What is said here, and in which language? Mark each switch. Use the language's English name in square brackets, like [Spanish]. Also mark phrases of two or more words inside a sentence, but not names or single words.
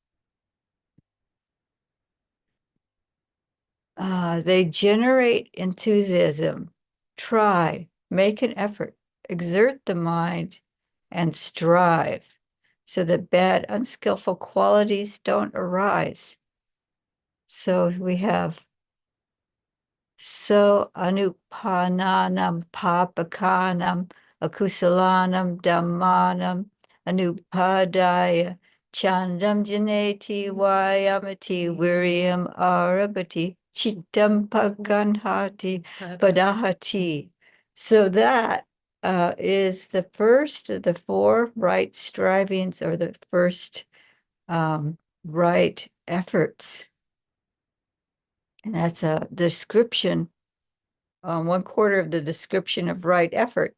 [English] They generate enthusiasm, try, make an effort, exert the mind, and strive so that bad, unskillful qualities don't arise. So we have so [Pali] anupananam papakanam akusalanam dhammanam anupadaya chandam janeti vayamati viryam arabati chittam paganhati padahati. [English] So that is the first of the four right strivings, or the first right efforts. And that's a description, 1/4 of the description of right effort.